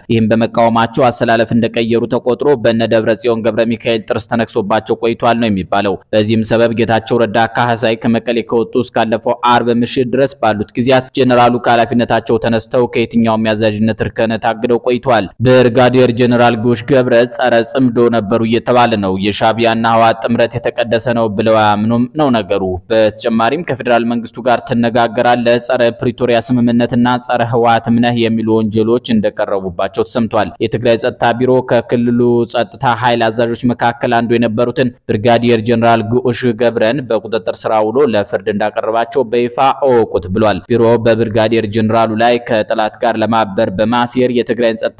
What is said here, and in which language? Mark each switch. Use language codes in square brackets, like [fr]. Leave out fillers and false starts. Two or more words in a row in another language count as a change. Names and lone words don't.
[am] ይህም በመቃወማቸው አሰላለፍ እንደቀየሩ ተቆጥሮ በነ ደብረጽዮን ገብረ ሚካኤል ጥርስ ተነክሶባቸው ቆይቷል ነው የሚባለው። በዚህም ሰበብ ጌታቸው ረዳ ካህሳይ ከመቀሌ ከወጡ እስካለፈው አርብ ምሽት ድረስ ባሉት ጊዜያት ጀነራሉ ከኃላፊነታቸው ተነስተው ከየትኛውም ያዛዥነት እርከን ታግደው ቆይቷል። ብርጋዴር ጀነራል ጉዑሽ ገብረ ጸረ ጽምዶ ነበሩ እየተባለ ነው። የሻዕቢያና ህወሓት ጥምረት የተቀደሰ ነው ብለው አያምኑም ነው ነገሩ። በተጨማሪም ከፌዴራል መንግስቱ ጋር ትነጋገራለህ፣ ጸረ ፕሪቶሪያ ስምምነትና ጸረ ህወሓትም ነህ የሚሉ ወንጀሎች እንደቀረቡባቸው ተሰምቷል። የትግራይ ጸጥታ ቢሮ ከክልሉ ጸጥታ ኃይል አዛዦች መካከል አንዱ የነበሩትን ብርጋዴር ጀነራል ጉዑሽ ገብረን በቁጥጥር ስር ውሎ ለፍርድ እንዳቀረባቸው በይፋ አወቁት ብሏል። ቢሮ በብርጋዴር ጀነራሉ ላይ ከጠላት ጋር ለማበር በማሴር የትግራይን ጸጥታ